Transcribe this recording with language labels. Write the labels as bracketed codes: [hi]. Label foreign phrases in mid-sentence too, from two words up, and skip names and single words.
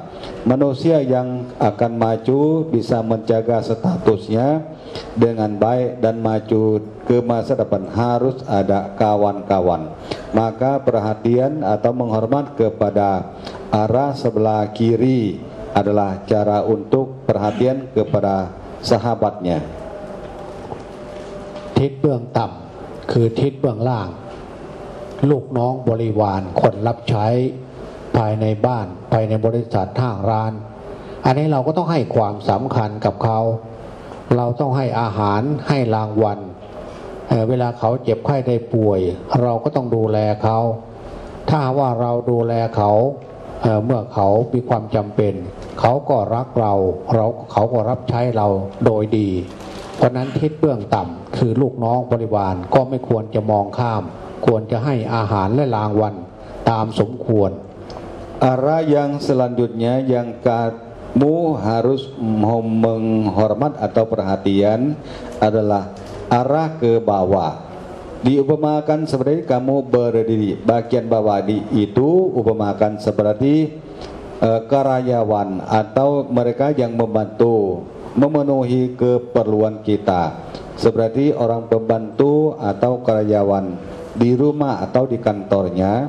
[id] Manusia yang akan maju bisa menjaga statusnya dengan baik dan maju ke masa depan harus ada kawan-kawan. Maka perhatian atau menghormat kepada arah sebelah kiri adalah cara untuk perhatian kepada sahabatnya. [th] ทิศเบื้องต่ำคือทิศเบื้องล่างลูกน้องบริวารคนรับใช้ภายในบ้านภายในบริษัทห้างร้านอันนี้ เราก็ต้องให้ความสำคัญกับเขาเราต้องให้อาหารให้รางวัลเวลาเขาเจ็บไข้ได้ป่วยเราก็ต้องดูแลเขาถ้าว่าเราดูแลเขาเมื่อเขามีความจำเป็นเขาก็รักเราเขาก็รับใช้เราโดยดีเพราะนั้นทิศเบื้องต่ำคือลูกน้องบริวารก็ไม่ควรจะมองข้ามควรจะให้อาหารและรางวัลตามสมควร [id] Arah yang selanjutnya yang kamu harus menghormat atau perhatian adalah arah ke bawah. Diupamakan seperti kamu berdiri, bagian bawah itu upamakan seperti karyawan atau mereka yang membantu memenuhi keperluan kita, seperti orang pembantu atau karyawan di rumah atau di kantornya.